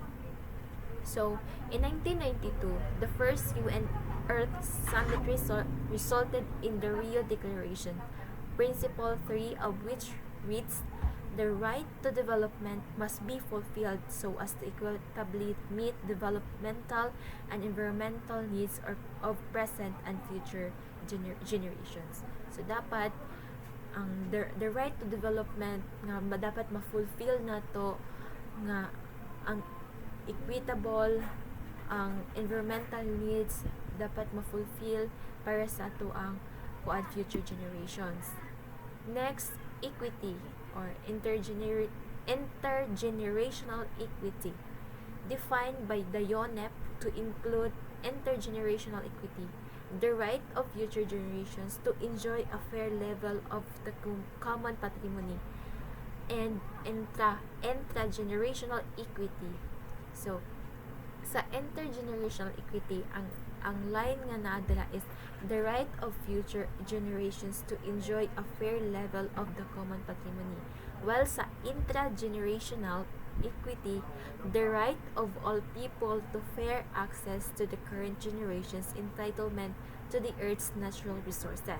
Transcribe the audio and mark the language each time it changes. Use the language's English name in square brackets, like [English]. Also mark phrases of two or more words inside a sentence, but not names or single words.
[English] So, in 1992, the first UN Earth Summit resulted in the Rio Declaration, Principle 3 of which reads, "The right to development must be fulfilled so as to equitably meet developmental and environmental needs of present and future generations." So, [Cebuano] dapat ang [English] the right to development [Cebuano] nga dapat ma-fulfill nato nga ang equitable, ang [English] environmental needs [Cebuano] dapat ma-fulfill para sa ato ang [English] future generations. Next, equity or intergenerational equity, defined by the UNEP to include intergenerational equity, the right of future generations to enjoy a fair level of the common patrimony, and intragenerational equity. So, [Cebuano] sa [English] intergenerational equity, [Cebuano] ang line nga naadala [English] is the right of future generations to enjoy a fair level of the common patrimony. While sa intragenerational equity, the right of all people to fair access to the current generation's entitlement to the Earth's natural resources.